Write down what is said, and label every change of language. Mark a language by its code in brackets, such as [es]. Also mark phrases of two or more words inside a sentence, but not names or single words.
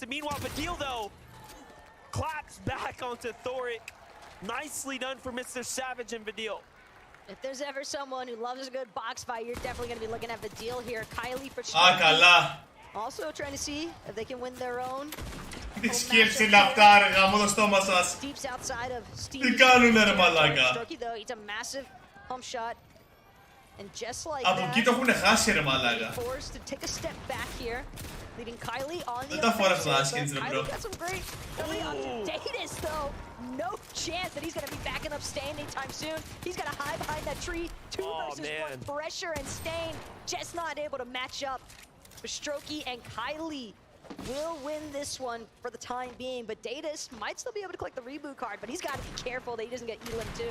[en] Meanwhile, Vidil, though, claps back onto Thoric. Nicely done for Mr. Savage and Vidil. If there's ever someone who loves a good box fight, you're definitely going to be looking at Vidil here. Kylie for [el] καλά. [en] Also trying to see if they can win their own. [el] Τι σκέψη είναι αυτά, ρε γαμώ το στόμα σας. [en] Steeps outside of Steve. [el] Τι κάνουνε, ρε μαλάκα. [en] Strokey, though, it's a massive pump shot. And just like [el] Από εκεί το έχουνε χάσει, ρε μαλάκα. [en] Forced to take a step back here. Leading Kylie on the [el] Δεν τα φοράς τα skins, ρε bro. [en] Kylie got some great early on Datus, though. No chance that he's going to be backing up Stain anytime soon. He's got to hide behind that tree. 2 versus 1 pressure, and Stain just not able to match up. But Strokey and Kylie will win this one for the time being, but Datus might still be able to collect the reboot card, but he's got to be careful that he doesn't get Elim too.